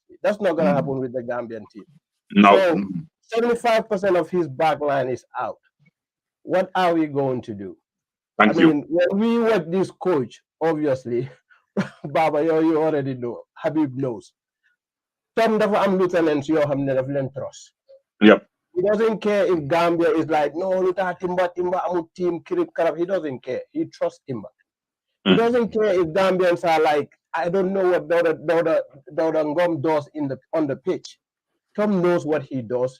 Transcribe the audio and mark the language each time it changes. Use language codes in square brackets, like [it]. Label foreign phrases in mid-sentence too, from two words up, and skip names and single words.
[en] That's not going to happen with the Gambian team. So 75% of his back line is out. What are we going to do? Thank you. mean, when we watch this coach, obviously, Baba, you already know. Habib knows. [wo] Tom dafa am lieutenants yoo xam ne daf leen trust. [en] Yep. He doesn't care if Gambia is like, no, Luta Timba [wo] amul team Kirib Karab. [en] He doesn't care. He trusts Timba. He doesn't care if Gambians are like, I don't know what Dauda Ngom does on the pitch. Tom knows what he does.